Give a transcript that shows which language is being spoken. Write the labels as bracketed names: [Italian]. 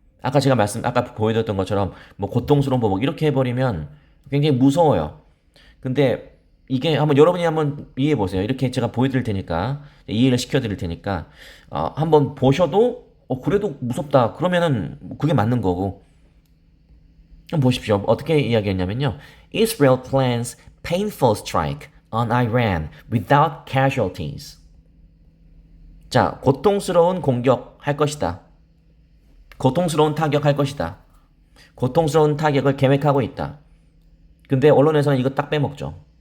[Korean] 아까 보여드렸던 것처럼 뭐 고통스러운 법 이렇게 해버리면 굉장히 무서워요. 근데 이게 여러분이 한번 이해해 보세요. 이렇게 제가 보여드릴 테니까 이해를 시켜드릴 테니까 한번 보셔도 그래도 무섭다. 그러면은 그게 맞는 거고. 한번 보십시오. 어떻게 이야기했냐면요. [English] Israel plans painful strike on Iran without casualties. [Korean] 자, 고통스러운 공격 할 것이다. 고통스러운 타격 할 것이다. 고통스러운 타격을 계획하고 있다. 근데 언론에서는 이거 딱 빼먹죠.